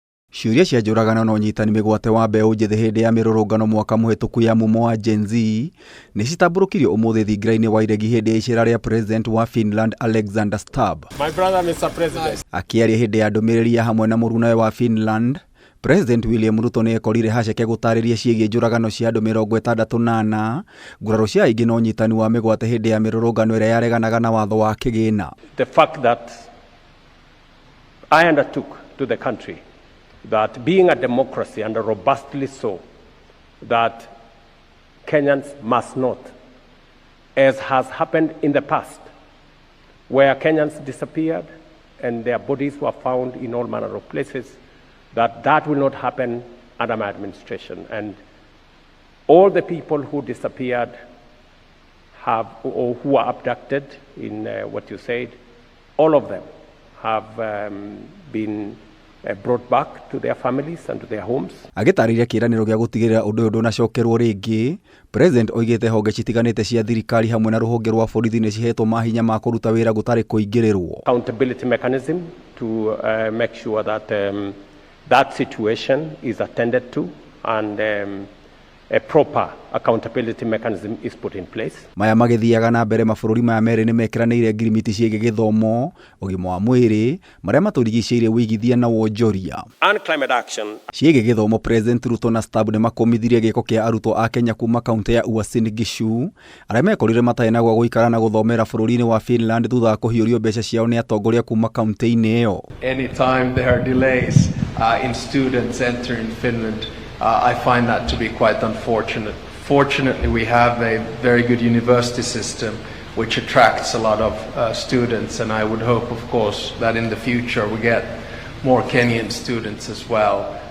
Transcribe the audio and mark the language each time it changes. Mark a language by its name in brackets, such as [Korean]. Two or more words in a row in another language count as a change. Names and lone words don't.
[Kikuyu] Ciũria cia njũragano na ũnyitani mĩgwate wa mbeũ njĩthĩ hĩndĩ ya mĩrũrũngano mwaka mũhetũku ya mumo wa Gen Z nĩ citambũrũkirio ũmũthĩ thingira-inĩ wa iregi hĩndĩ ya icera rĩa President wa Finland Alexander STUBB. [English] My brother, Mr. President. [Kikuyu] Akĩaria hĩndĩ ya ndũmĩrĩri ya hamwe na mũrunawe wa Finland, President William Ruto nĩ ekorire haceke gũtarĩria ciĩgiĩ njũragano cia andũ 68 nguraro cia aingĩ na ũnyitani wa mĩgwate hĩndĩ ya mĩrũrũngano ĩrĩa yareganaga na watho wa kĩgĩna. [English] The fact that I undertook to the country that being a democracy and robustly so, that Kenyans must not, as has happened in the past, where Kenyans disappeared and their bodies were found in all manner of places, that will not happen under my administration. And all the people who disappeared or who were abducted in what you said, all of them have been brought back to their families and to their homes. [Kikuyu] Agĩtarĩria kĩĩranĩro gĩa gũtigĩrĩra ũndũ ũyũ ndũnacokerwo rĩngĩ, President oigĩte honge citiganĩte cia thirikari hamwe na rũhonge rwa borithi nĩ cihetwo mahinya ma kũruta wĩra gũtarĩ kũingĩrĩrwo. [English] Accountability mechanism to make sure that that situation is attended to and a proper accountability mechanism is put in place. [Kikuyu] Maya magĩthiaga na mbere mabũrũri maya merĩ nĩ mekiranĩire ngirimiti ciĩgiĩ gĩthomo, ũgima wa mwĩrĩ, marĩa matũrigicĩirie wĩigithia na wonjoria. [English] And climate action. [Kikuyu] Ciĩgiĩ gĩthomo, President Ruto na STUBB nĩ makomithirie gĩĩko kĩa arutwo a Kenya kuma kaunti ya UASIN GISHU, arĩa mekorire matarĩ na gwa gũikara na gũthomera bũrũri-inĩ wa Finland thutha wa kũhiũrio mbeca ciao nĩ atongoria kuma kaunti-inĩ ĩyo. [English] Anytime there are delays in students entering Finland, I find that to be quite unfortunate. Fortunately, we have a very good university system which attracts a lot of students, and I would hope, of course, that in the future we get more Kenyan students as well.